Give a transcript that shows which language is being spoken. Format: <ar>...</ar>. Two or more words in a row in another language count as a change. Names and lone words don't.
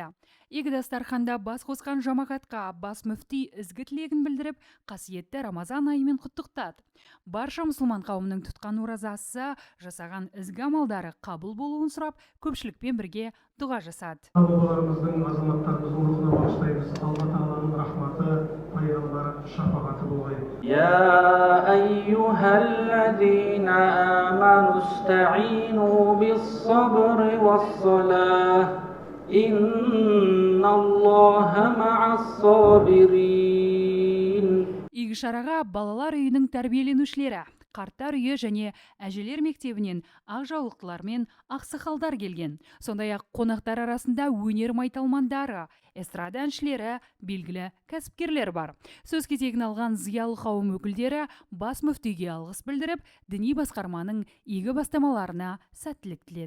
<kk>Игі дастарханда бас қосқан жамағатқа бас мүфти ізгі тілегін білдіріп, қасиетті Рамазан айымен құттықтады. Барша мұсылман қауымының тұтқан оразасы, жасаған ізгі амалдары қабыл болуын сұрап, көпшілікпен бірге дұға жасады. Бабаларымыздың, азаматтарымыздың рухына бағыштаймыз. Алла тағаланың рахматы, пайғамбар шапағаты болғай.</kk> <ar>يا أيها الذين آمنوا استعينوا بالصبر والصلاة إن الله مع الصابرين.</ar> <kk>Игі шараға балалар үйінің тәрбиеленушілері, қарттар үйі және әжелер мектебінен ақжаулықтылар мен ақсақалдар келген. Сондай-ақ қонақтар арасында өнер майталмандары, эстрада әншілері, белгілі кәсіпкерлер бар. Сөз кезегін алған зиялы қауым өкілдері бас мүфтиге алғыс білдіріп, діни басқарманың игі бастамаларына сәттілік тіледі.</kk>